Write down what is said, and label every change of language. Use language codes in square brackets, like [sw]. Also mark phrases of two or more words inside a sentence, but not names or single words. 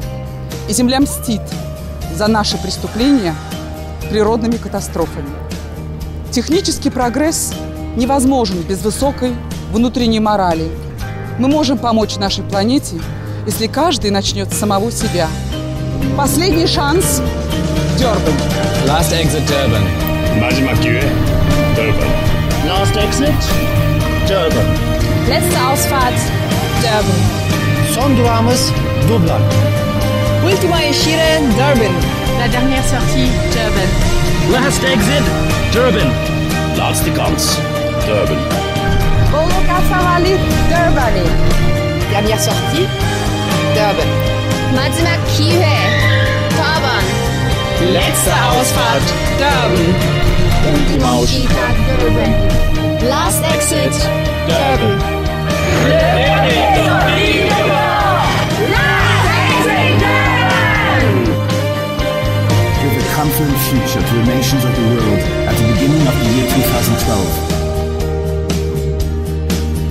[ru] И Земля мстит за наши преступления природными катастрофами. Технический прогресс невозможен без высокой внутренней морали. Мы можем помочь нашей планете, если каждый начнет с самого себя. Последний шанс – Durban. [en] Last exit, Durban. [ko] 마지막 기회, Durban. [en] Last exit, Durban. [de] Letzte Ausfahrt, Durban. [tr] Son durağımız Dublin. [ro] Ultima ieșire, Durban. [fr] La dernière sortie, Durban. [en] Last exit, Durban. [nl] Laatste kans, Durban. Bolokasavali, Durban. [fr] Dernière sortie, Durban. [ko] 마지막 기회, Durban. [de] Letzte Ausfahrt, Durban. [it] Ultima uscita, Durban. [en] Last exit, Durban. Give a confident future to the nations of the world at the beginning of the year 2012.